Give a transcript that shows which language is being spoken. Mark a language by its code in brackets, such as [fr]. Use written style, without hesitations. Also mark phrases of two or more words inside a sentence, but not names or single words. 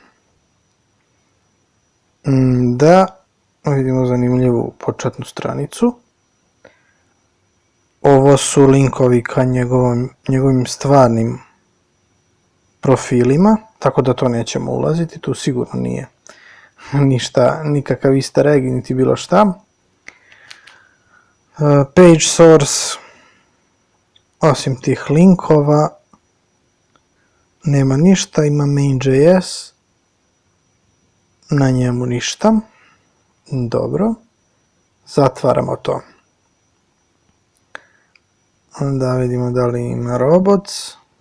[sr] Da, vidimo zanimljivu početnu stranicu. Ovo su linkovi ka njegovim stvarnim profilima, tako da to nećemo ulaziti, tu sigurno nije ništa, nikakav [en] easter egg [sr] niti bilo šta. [en] Page source, [sr] osim tih linkova, nema ništa, ima main.js, na njemu ništa. Dobro, zatvaramo to. Da vidimo da li ima robots.